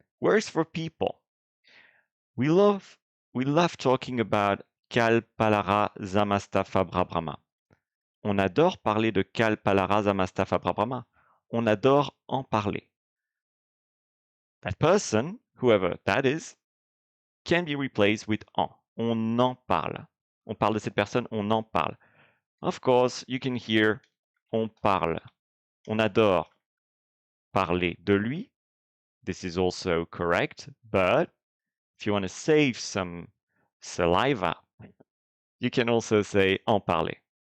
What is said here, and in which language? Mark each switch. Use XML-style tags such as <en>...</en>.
<en>Works for people. We love talking about Kal Palara Zamasta Fabra Brahma.</en> <fr>On adore parler de Kal Palara Zamasta Fabra Brahma. On adore en parler.</fr> <en>That person, whoever that is, can be replaced with en.</en> <fr>On en parle. On parle de cette personne, on en parle.</fr> <en>Of course, you can hear</en> <fr>on parle. On adore parler de lui.</fr> <en>This is also correct, but if you want to save some saliva, you can also say</en> <fr>en parler.</fr>